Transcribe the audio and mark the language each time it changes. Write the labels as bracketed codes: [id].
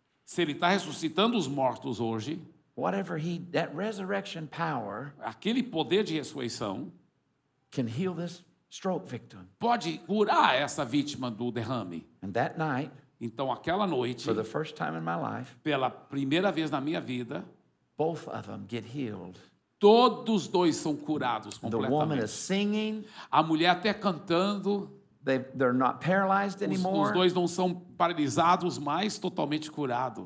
[pt] se ele está ressuscitando os mortos hoje, [en] that resurrection power, [pt] aquele poder de ressurreição, [en] can heal this stroke victim. [pt] Pode curar essa vítima do derrame. [en] And that night, [pt] então aquela noite, [en] for the first time in my life, [pt] pela primeira vez na minha vida, [en] both of them get healed. [pt] Todos dois são curados completamente. [en] The woman is singing. [pt] A mulher até cantando. [en] They're not paralyzed anymore. [pt] Os dois não são paralisados mais, totalmente curados.